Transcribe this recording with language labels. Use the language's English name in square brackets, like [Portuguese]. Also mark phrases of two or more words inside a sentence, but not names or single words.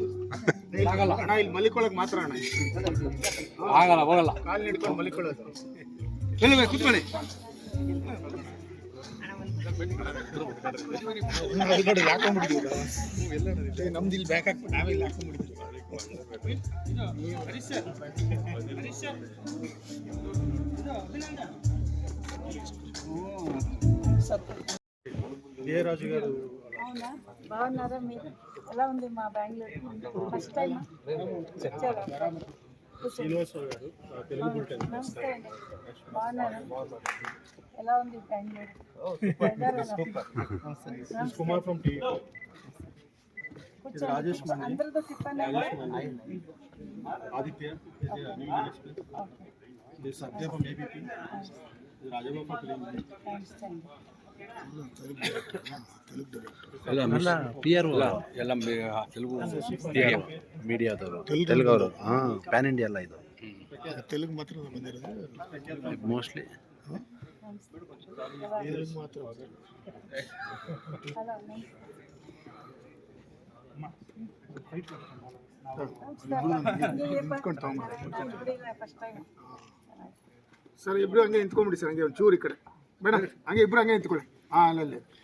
[Kannada] ಆಗಲ್ಲ ಅಣ್ಣ ಇಲ್ಲಿ ಮಲಿಕೊಳಕ್ ಮಾತ್ರ ಅಣ್ಣ ಆಗಲ್ಲ ಹೋಗಲ್ಲ ಕಾಲು ಹಿಡ್ಕೊಂಡು ಮಲಿಕೊಳ್ಳೋದು ಇಲ್ಲ ಕೂತ್ಕೊಳ್ಳಿ ನೋಡಿ ಹಾಕೊಂಡ್ಬಿಟ್ಟಿದ್ದೀವಿ ನಮ್ದು ಇಲ್ಲಿ ಬ್ಯಾಕ್ ಹಾಕ್ಬಿಟ್ಟು ನಾವೆಲ್ಲ ಹಾಕೊಂಡ್ಬಿಟ್ಟಿದ್ದೀವಿ రాజు గారు [Telugu] అవునా బాగున్నారా మీరు ఎలా ఉంది మా బెంగళూరు ఫస్ట్ టైం వచ్చారా శ్రీనివాసరావు గారు తెలుగు బులెటిన్ నమస్తే అండి బాగున్నారా ఎలా ఉంది బెంగళూరు కుమార్ ఫ్రమ్ టీవీ రాజేష్ అందరితో తిప్పండి ఆదిత్య సత్య ఫ్రమ్ ఏబీపీ రాజబాబు ఫ్రమ్ [Kannada] ಎಲ್ಲ PR ಎಲ್ಲ తెలుగు ಮೀಡಿಯಾದವರು ತೆಲುಗು ಅವರು [English] pan India [Kannada] ಎಲ್ಲ ಇದು తెలుగు ಮಾತ್ರ ಬಂದಿರೋದು ಮೋಸ್ಟ್ಲಿ తెలుగు ಮಾತ್ರ ಸರ್ ಇಬ್ರು ಹಂಗೆ ನಿಂತ್ಕೊಂಡ್ಬಿಡಿ ಸರ್ ಹಂಗೆ ಒಂದು ಚೂರು ಈ ಕಡೆ ಮೇಡಮ್ ಹಂಗೆ ಇಬ್ರು ಹಂಗೆ ನಿಂತ್ಕೊಳ್ಳಿ ಅಲ್ಲಲ್ಲಿ